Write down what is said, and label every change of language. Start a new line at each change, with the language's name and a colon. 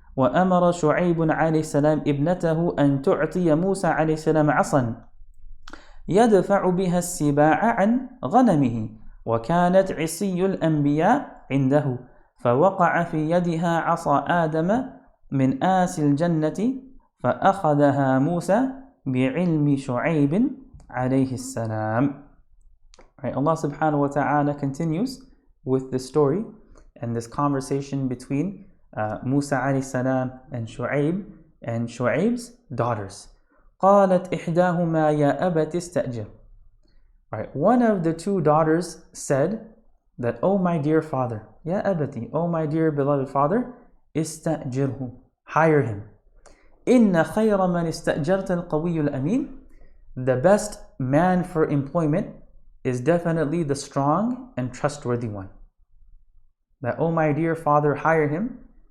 Arabic: وأمر شعيب عليه السلام ابنته أن تعطي موسى عليه السلام عصا يدفع بها السباع عن غنمه وكانت عصي الأنبياء عنده فوقع في يدها عصا آدم من آس الجنة فأخذها موسى بعلم شعيب عليه السلام.
English: Right, Allah subhanahu wa ta'ala continues with the story and this conversation between Musa alayhi salam and Shu'aib's daughters.
Arabic: قالت إحداهما يا أبت استأجر.
English: Right, one of the two daughters said that, "Oh my dear father, ya abati, oh my dear beloved father,
Arabic: استأجره,
English: hire him.
Arabic: إن خير من استأجرت القوي الأمين.
English: The best man for employment is definitely the strong and trustworthy one." That, "Oh my dear father, hire him.